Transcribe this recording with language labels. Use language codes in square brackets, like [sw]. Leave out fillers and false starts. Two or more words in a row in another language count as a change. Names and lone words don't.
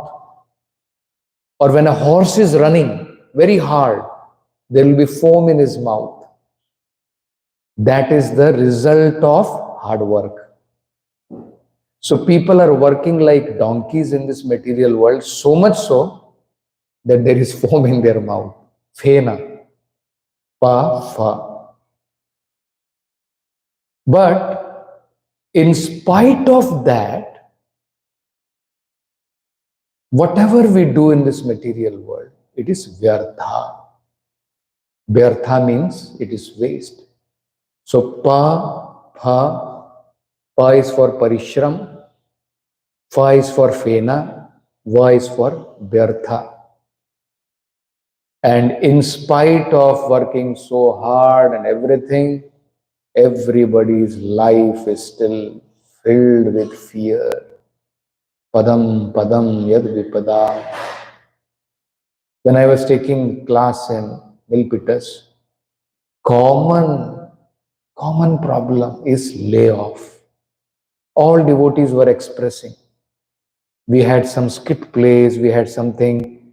[en] Or when a horse is running very hard, there will be foam in his mouth. That is the result of hard work. So people are working like donkeys in this material world, so much so that there is foam in their mouth. Phena. Pa, pha. But in spite of that, whatever we do in this material world, it is vyartha. Vyartha means it is waste. So pa, pha, pa is for parishram, pha is for phena, va is for vyartha. And in spite of working so hard and everything, everybody's life is still filled with fear. [sa] Padam, padam, yad vipada. [en] When I was taking class in Milpitas, common problem is layoff. All devotees were expressing. We had some skit plays, we had something.